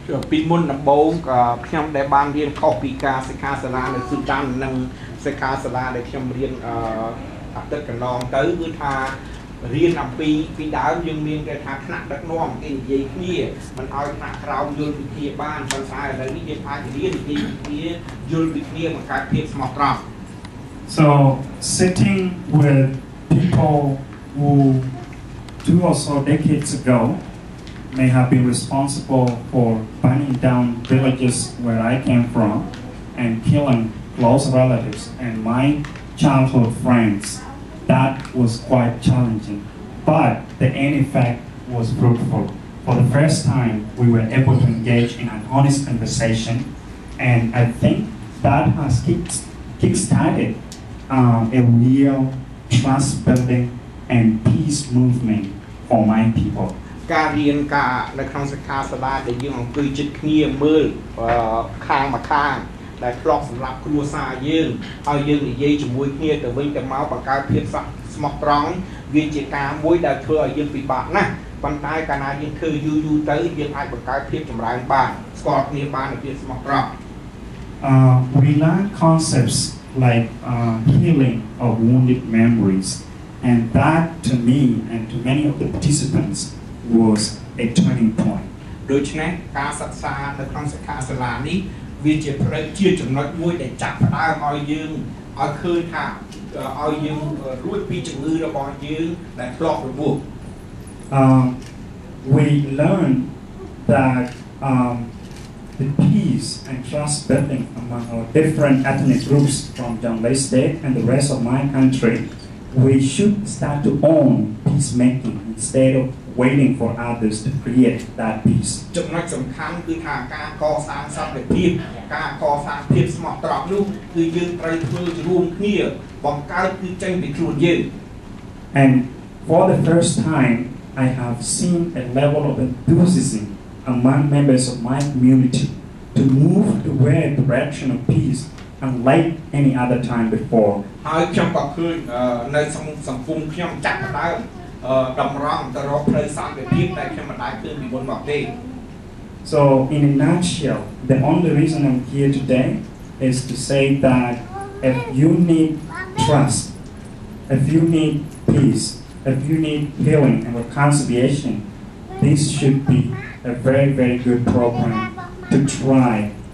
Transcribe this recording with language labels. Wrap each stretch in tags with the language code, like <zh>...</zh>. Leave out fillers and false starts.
<km>ពីមុនដំបូងខ្ញុំដែលបានរៀនខុសពីការសិក្ខាសាលានៅស៊ូដាននិងសិក្ខាសាលាដែលខ្ញុំរៀនអាទិត្យកន្លងទៅគឺថារៀនអំពីដើមយើងមានគេថាថ្នាក់ដឹកនាំគេនិយាយគ្នាមិនឲ្យថ្នាក់ក្រោមយល់ពីគ្នាបានប៉ុន្តែឥឡូវនេះយើងអាចរៀននិយាយពីគ្នាយល់ពីគ្នាបង្កើតភាពស្មោះត្រង់</km> <en>So sitting with people who 2 or so decades ago may have been responsible for burning down villages where I came from and killing close relatives and my childhood friends, that was quite challenging. But the end effect was fruitful. For the first time, we were able to engage in an honest conversation, and I think that has kick-started a real trust-building and peace movement for my people.</en> <km>ការរៀនការនៅក្នុងសិក្ខាសាលាដែលយើងអង្គុយជិតគ្នាមើលខាងមកខាងដែលធ្លាប់សម្រាប់គ្រួសារយើងហើយយើងនិយាយជាមួយគ្នាទៅវិញទៅមកបង្កើតភាពស្មោះត្រង់វាជាការមួយដែលធ្វើឲ្យយើងពិបាកណាស់ប៉ុន្តែកាលណាយើងធ្វើយូរទៅយើងអាចបង្កើតភាពចម្រើនបានស្គាល់គ្នាបាននៅភាពស្មោះត្រង់</km> <en>We learn concepts like healing of wounded memories, and that to me and to many of the participants was a turning point.</en> <km>ដូច្នេះការសិក្សានៅក្នុងសិក្ខាសាលានេះវាជាផ្នែកជាចំណុចមួយដែលចាប់ផ្ដើមឲ្យយើងឲ្យឃើញថាឲ្យយើងរួចពីជំងឺរបស់យើងដែលធ្លាប់រងគ្រោះ</km> <en>We learned that the peace and trust building among our different ethnic groups from Jonglei State and the rest of my country, we should start to own peacemaking instead of waiting for others to create that peace.</en> <km>ចំណុចសំខាន់គឺថាការកសាងសន្តិភាពការកសាងភាពស្មោះត្រង់នោះគឺយើងត្រូវធ្វើរួមគ្នាបង្កើតគឺចេញពីខ្លួនយើង</km> <en>And for the first time, I have seen a level of enthusiasm among members of my community to move toward a direction of peace unlike any other time before.</en> <km>ហើយខ្ញុំក៏ឃើញនៅសង្គមខ្ញុំចាប់ផ្ដើមតម្រង់ទៅរកផ្លូវសន្តិភាពដែលខ្ញុំមិនដែលឃើញពីមុនមកទេ</km> <en>So in a nutshell, the only reason I'm here today is to say that if you need trust, if you need peace, if you need healing and reconciliation, this should be a very, very good program to try.</en>